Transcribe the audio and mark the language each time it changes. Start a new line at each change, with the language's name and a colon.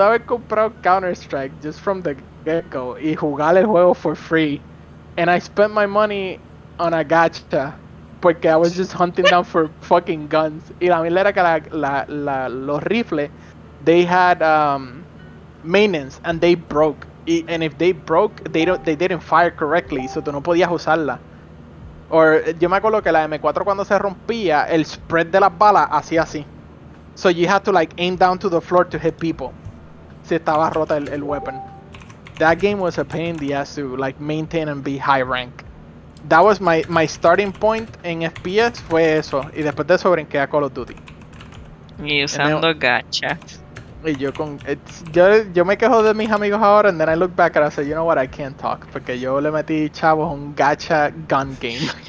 Spanish: haber comprado Counter-Strike
English: just from the get-go
Spanish: y jugar el juego
English: for free. And I spent my money on a gacha
Spanish: porque
English: I was just hunting down for fucking guns.
Spanish: Y la mierda era que los rifles,
English: they had maintenance and they broke. And if they broke, they didn't fire correctly, so
Spanish: tú no podías usarla. Yo me acuerdo que la M4 cuando se rompía, el spread de las balas hacía así.
English: So you had to like aim down to the floor to hit people.
Spanish: Si estaba rota el weapon.
English: That game was a pain in the ass to like maintain and be high rank. That was my starting point
Spanish: en FPS fue eso. Y después de eso brinqué a Call of Duty. Y usando gacha. Y yo me quejo de mis amigos ahora,
English: and then I look back and I say, you know what, I can't talk,
Spanish: porque yo le metí chavos a un gacha gun game.